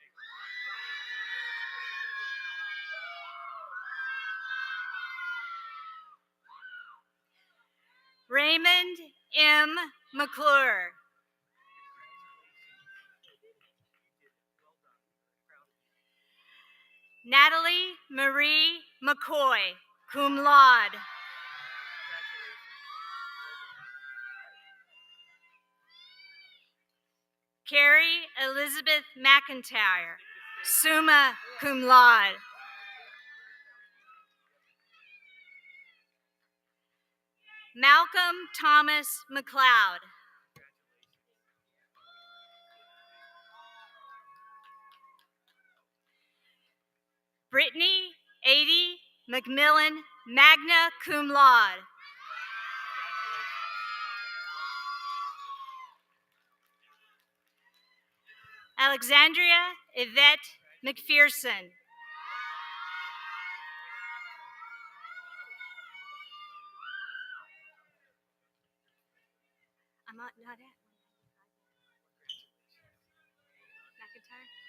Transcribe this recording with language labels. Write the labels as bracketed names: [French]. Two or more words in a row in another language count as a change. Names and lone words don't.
[English] Raymond M. McClure. Natalie Marie McCoy, [Latin] cum laude. [English] Carrie Elizabeth McIntyre, [Latin] summa cum laude. [English] Malcolm Thomas McLeod. Brittany Adie McMillan, [Latin] magna cum laude. [English] Alexandria Yvette McPherson. I'm not at McIntyre.